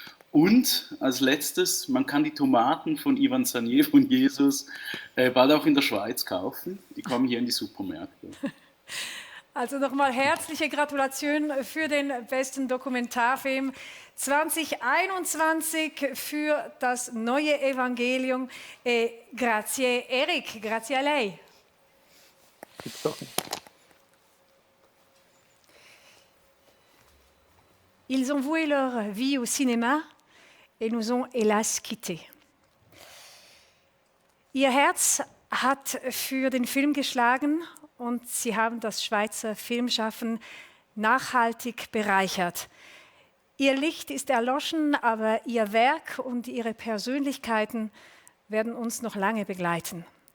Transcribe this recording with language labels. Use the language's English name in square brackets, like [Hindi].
[German] Und als letztes, man kann die Tomaten von Ivan Sagnier, von Jesus, bald auch in der Schweiz kaufen. Die kommen hier in die Supermärkte. Also nochmal herzliche Gratulation für den besten Dokumentarfilm 2021 für das neue Evangelium. [Italian] Grazie Eric, grazie a lei. [French] Ils ont voué leur vie au cinéma et nous ont hélas quittés. [German] Ihr Herz hat für den Film geschlagen und sie haben das Schweizer Filmschaffen nachhaltig bereichert. Ihr Licht ist erloschen, aber ihr Werk und ihre Persönlichkeiten werden uns noch lange begleiten.